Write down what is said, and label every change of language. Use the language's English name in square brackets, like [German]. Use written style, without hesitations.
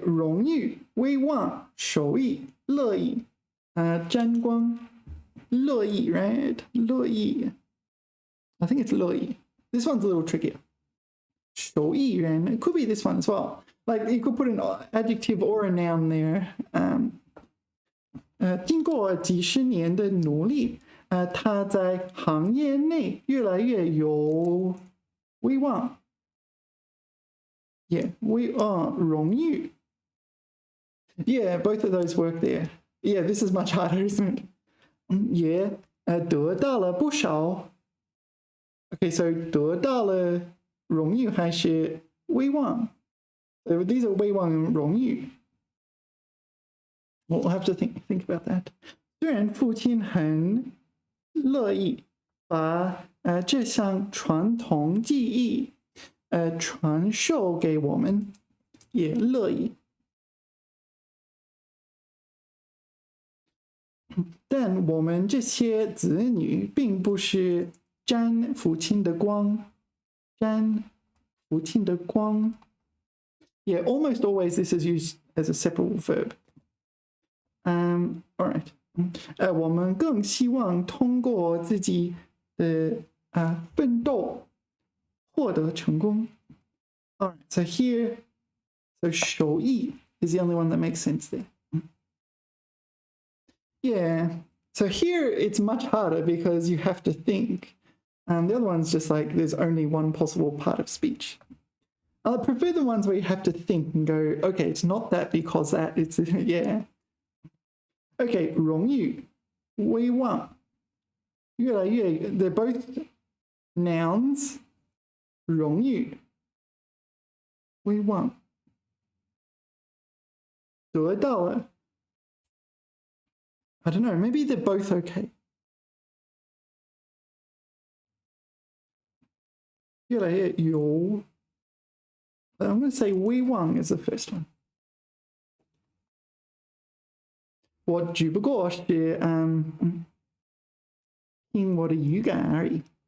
[Chinese] 荣誉、威望、手艺、乐意、沾光、乐意 [English] right? 乐意 I think it's 乐意 This one's a little trickier. 手艺人 It could be this one as well. Like you could put an adjective or a noun there. [Chinese] 经过几十年的努力，他在行业内越来越有威望。 [English] Yeah, 荣誉。 Yeah, both of those work there. Yeah, this is much harder, isn't it? [Chinese] 也得到了不少。 [English] Okay, so [Chinese] 得到了荣誉还是威望？ [English] So these are 威望and 荣誉。 We'll have to think about that. [Chinese] 虽然父亲很乐意把这项传统技艺传授给我们，也乐意。但我们这些子女并不是沾父亲的光，沾父亲的光。 [English] Yeah, almost always this is used as a separable verb. All right. [Chinese] 我们更希望通过自己的奋斗获得成功。 [English] All right. So here, so 手艺 is the only one that makes sense there. Yeah. So here it's much harder because you have to think. The other one's just like there's only one possible part of speech. I prefer the ones where you have to think and go, okay, it's not that because that. It's yeah. Okay, 荣誉, 威望.越来越, they're both nouns. [Chinese] 荣誉, 威望. 得到了. [English] I don't know, maybe they're both okay. [Chinese] 越来越有. [English] I'm going to say 威望 is the first one. [Chinese] 我只不过是听我的语感而已。